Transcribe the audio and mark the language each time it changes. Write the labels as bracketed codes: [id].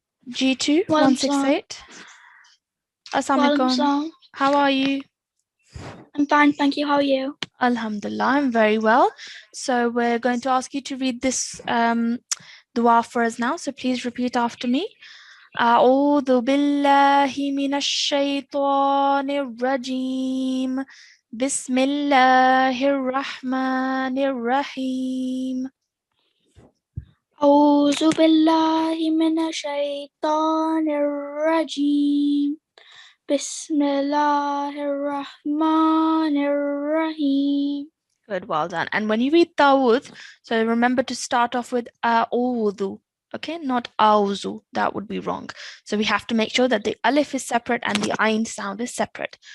[en] G2168. [ar] Assalamu alaikum. [en] How are you? I'm fine, thank you. How are you? Alhamdulillah, I'm very well. So we're going to ask you to read this dua for us now. So please repeat after me. [ar] أعوذ بالله من الشيطان الرجيم بسم الله الرحمن الرحيم أعوذ بالله من الشيطان الرجيم بسم الله الرحمن الرحيم. [en] Good, well done. And when you read Tawud, so remember to start off with A'udhu. Okay, not auzu, that would be wrong. So we have to make sure that the alif is separate and the ayn sound is separate.